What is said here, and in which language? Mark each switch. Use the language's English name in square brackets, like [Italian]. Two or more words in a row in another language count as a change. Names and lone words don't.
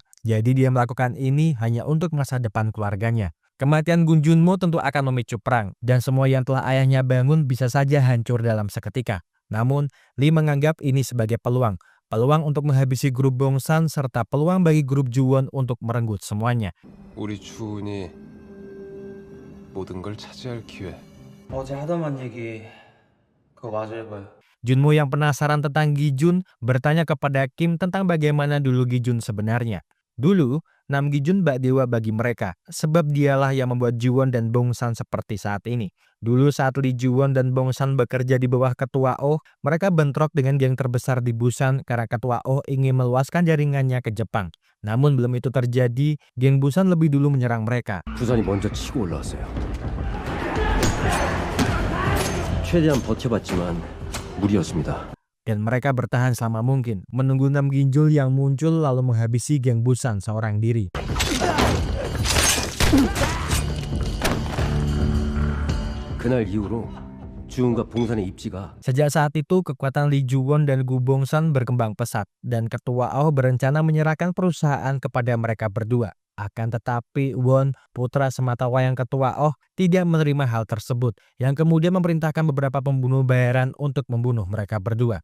[Indonesian] Jadi dia melakukan ini hanya untuk masa depan keluarganya. Kematian Gun Junmo tentu akan memicu perang dan semua yang telah ayahnya bangun bisa saja hancur dalam seketika. Namun, Lee menganggap ini sebagai peluang untuk menghabisi grup Bong San serta peluang bagi grup Juwon untuk merenggut semuanya. [Korean] 우리 주은이 모든 걸 차지할 기회. 어제 하다만 얘기 그거 마저 해봐요. [Indonesian] Junmo yang penasaran tentang Gi-jun bertanya kepada Kim tentang bagaimana dulu Gi-jun sebenarnya. Dulu, Nam Gi-jun bak dewa bagi mereka, sebab dialah yang membuat Ji-won dan Bong-san seperti saat ini. Dulu saat Lee Ji-won dan Bong-san bekerja di bawah Ketua Oh, mereka bentrok dengan geng terbesar di Busan karena Ketua Oh ingin meluaskan jaringannya ke Jepang. Namun belum itu terjadi, geng Busan lebih dulu menyerang mereka. [Korean] 부산이 먼저 치고 올라왔어요. 최대한 버텨봤지만 무리였습니다. [Indonesian] Dan mereka bertahan selama mungkin, menunggu Nam Gi-jun yang muncul lalu menghabisi geng Busan seorang diri. [Korean] 그날 이후로 주은과 봉산의 입지가 [Indonesian] Sejak saat itu, kekuatan Lee Ji-won dan Gu Bong-san berkembang pesat, dan Ketua Oh berencana menyerahkan perusahaan kepada mereka berdua. Akan tetapi, Won, putra sematawayang Ketua Oh, tidak menerima hal tersebut, yang kemudian memerintahkan beberapa pembunuh bayaran untuk membunuh mereka berdua.